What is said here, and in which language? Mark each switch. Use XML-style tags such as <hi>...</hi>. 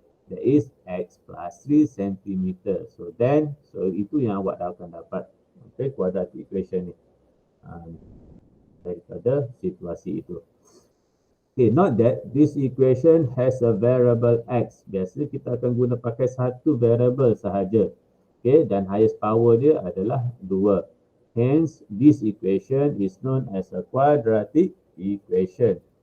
<en>That is X plus 3 centimeter. So</en> <ms>itu yang awak akan dapat. Okay, quadratic equation ni. Daripada situasi itu.</ms> <en>Okay, note that this equation has a variable x.</en> <ms>Biasa kita akan guna pakai satu variable sahaja. Okay, dan highest power dia adalah 2.</ms> <en>Hence, this equation is known as a quadratic equation.</en>